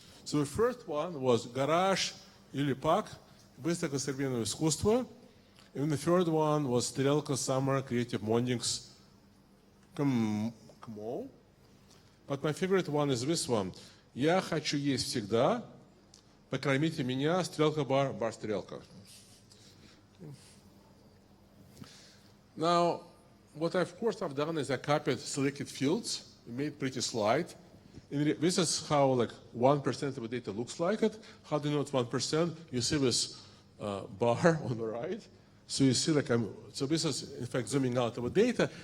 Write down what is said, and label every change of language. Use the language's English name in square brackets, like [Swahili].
[English] So the first one was garage [Russian] или [English] park, [Russian] выставка современного искусства. [English] And the third one was Strelka Summer Creative Mornings. Come on. But my favorite one is this one. [Russian] Я хочу есть всегда. Покормите меня, Strelka бар, бар Strelka. [English] Now, what of course I've done is I copied selected fields, made pretty slide. And this is how 1% of the data looks like it. How do you know it's 1%? You see this bar on the right. So you see so this is in fact zooming out of the data.